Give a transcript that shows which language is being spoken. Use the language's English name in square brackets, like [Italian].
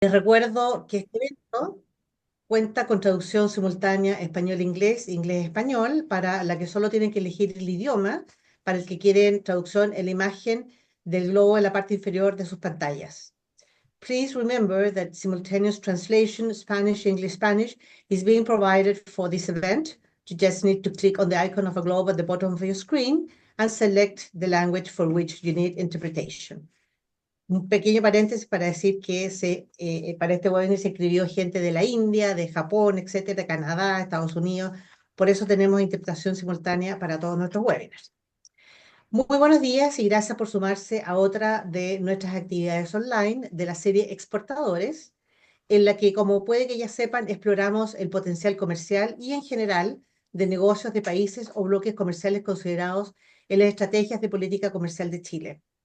[Spanish] Les recuerdo que este evento cuenta con traducción simultánea español-inglés, inglés-español, para la que solo tienen que elegir el idioma, para el que quieren traducción en la imagen del globo en la parte inferior de sus pantallas. [English] Please remember that simultaneous translation, Spanish, English, Spanish, is being provided for this event. You just need to click on the icon of a globe at the bottom of your screen and select the language for which you need interpretation. [Spanish] Un pequeño paréntesis para decir que para este webinar se escribió gente de la India, de Japón, etcétera, Canadá, Estados Unidos. Por eso tenemos interpretación simultánea para todos nuestros webinars. Muy buenos días y gracias por sumarse a otra de nuestras actividades online de la serie Exportadores, en la que, como puede que ya sepan, exploramos el potencial comercial y en general de negocios de países o bloques comerciales considerados en las estrategias de política comercial de Chile.